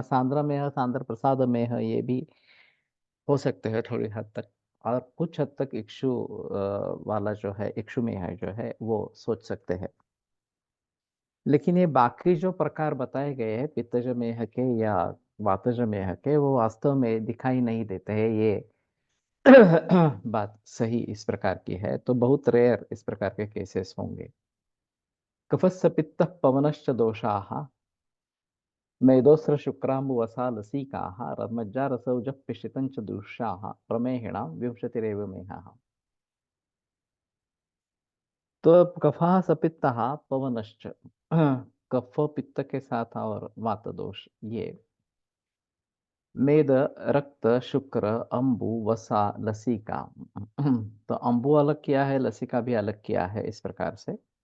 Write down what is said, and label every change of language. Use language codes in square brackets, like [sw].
[hi] सांद्र में सांद्र प्रसाद में ये भी हो सकते हैं थोड़ी हद तक, और कुछ हद तक इक्षु वाला जो है, इक्षु में है जो है, वो सोच सकते हैं। लेकिन ये बाकी जो प्रकार बताए गए हैं पित्तज मेह के या वातज मेह के, वो वास्तव में दिखाई नहीं देते हैं। ये बात सही इस प्रकार की है, तो बहुत रेयर इस प्रकार के केसेस होंगे। [sa] कफस्य पित्त पवनश्च दोषाः मेदोस्र शुक्राम्बुवसा लसीकाः मज्जारसौजः पिशितं च दुष्याः प्रमेहिणां विंशतिरेव मेहाः। [hi] तो अब [sa] कफा सपित्तः पवनश्च, [hi] कफ पित्त के साथ और वात दोष, ये मेद, रक्त, शुक्र, अंबु, वसा, लसिका। तो अंबु अलग किया है, लसिका भी अलग किया है इस प्रकार से।